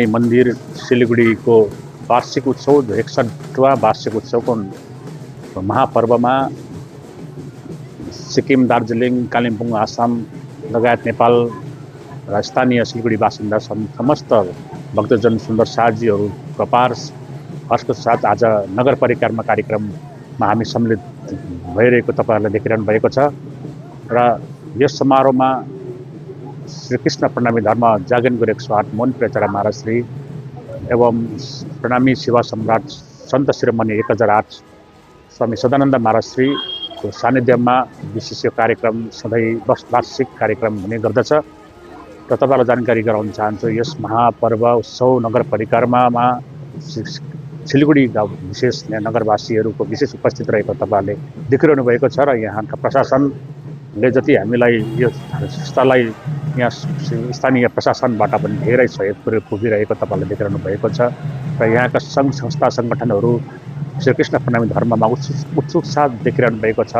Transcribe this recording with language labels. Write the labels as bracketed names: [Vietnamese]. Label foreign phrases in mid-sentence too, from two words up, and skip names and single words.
[Hindi] मंदिर सिलगढ़ी को वार्षिक उत्सव 61वां वार्षिक उत्सव को महापर्व में [Nepali] सिक्किम, दार्जिलिङ, कालिम्पोङ, आसाम लगायत नेपाल र स्थानीय सिलगढ़ी बासिन्दा समस्त भक्तजन सुन्दर साथीहरूको अपार हर्षको साथ आज नगर परिक्रमा कार्यक्रममा हामी सम्मिलित भइरहेको तपाईहरुले देखिरहनु भएको छ र यस समारोहमा श्री कृष्ण प्रणामी धर्म जागरणको 108 मोहनप्रिय आचार्य महाराज श्री एवं प्रणामी सेवा सम्राट सन्त शिरोमणि 1008 स्वामी सदानन्द महाराज श्री को सानिध्यमा विशेष यो कार्यक्रम सधैँ वार्षिक कार्यक्रम हुने गर्दछ र तपाईहरुलाई जानकारी गराउन चाहन्छु। यस महापर्व उत्सव नगर परिक्रमामा सिलगढी गाउँ विशेष नगरवासीहरूको विशेष उपस्थित रहेको तपाईहरुले देखिरहनु भएको छ र यहाँका प्रशासनले जति हामीलाई यो संस्थालाई यहाँ स्थानीय प्रशासनबाट पनि धेरै सहयोग पुगिरहेको तपाईहरुले देखिरहनु भएको छ र यहाँका सङ्घ संस्था सङ्गठनहरू श्रीकृष्ण प्रणामी धर्ममा उत्सुक साथ देखिरहनु भएको छ।